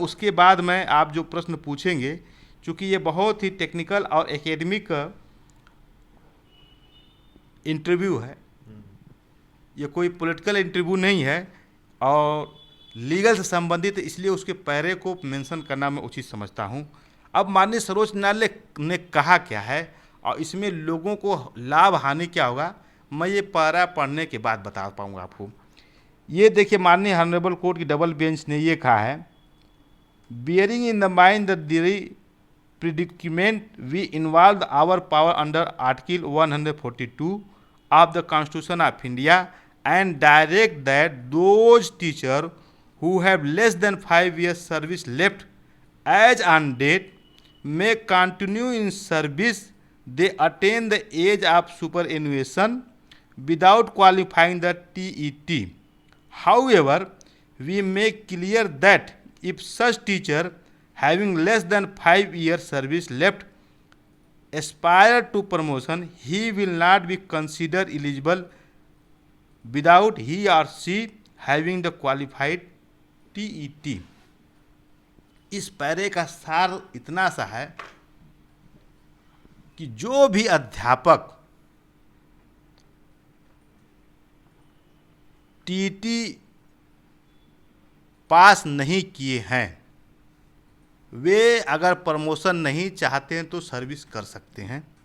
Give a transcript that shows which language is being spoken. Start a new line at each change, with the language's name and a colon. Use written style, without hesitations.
Hindi: उसके बाद मैं, आप जो प्रश्न पूछेंगे, चूँकि ये बहुत ही टेक्निकल और एकेडमिक इंटरव्यू है, ये कोई पॉलिटिकल इंटरव्यू नहीं है और लीगल से संबंधित, इसलिए उसके पैरे को मेंशन करना मैं उचित समझता हूँ। अब माननीय सर्वोच्च न्यायालय ने कहा क्या है और इसमें लोगों को लाभ हानि क्या होगा, मैं ये पैरा पढ़ने के बाद बता पाऊँगा आपको। ये देखिए, माननीय ऑनरेबल कोर्ट की डबल बेंच ने ये कहा है,
English: Bearing in the mind the predicament we involve our power under Article 142 of the Constitution of India and direct that those teachers who have less than 5 years service left as on date may continue in service, they attain the age of superannuation without qualifying the TET. However, we make clear that if such teacher having less than 5 years service left aspire to promotion, he will not be considered eligible without he or she having the qualified TET.
Hindi: इस पैरे का सार इतना सा है कि जो भी अध्यापक टीटी पास नहीं किए हैं वे अगर प्रमोशन नहीं चाहते हैं तो सर्विस कर सकते हैं।